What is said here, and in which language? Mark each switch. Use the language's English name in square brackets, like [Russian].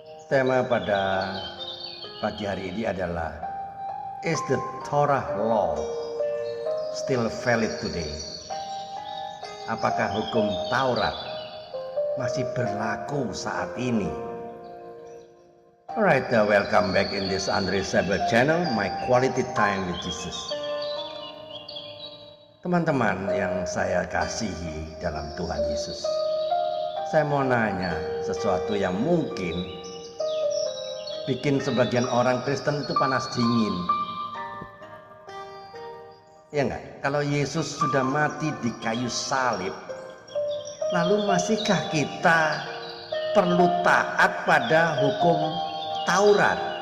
[Indonesian] Tema pada pagi hari ini adalah [English] Is the Torah law still valid today? [Indonesian] Apakah hukum Taurat masih berlaku saat ini? [English] Alright, welcome back in this Andre Saber channel, my quality time with Jesus. [Indonesian] Teman-teman yang saya kasihi dalam Tuhan Yesus, saya mau nanya sesuatu yang mungkin bikin sebagian orang Kristen itu panas dingin. Ya enggak? Kalau Yesus sudah mati di kayu salib, lalu masihkah kita perlu taat pada hukum Taurat?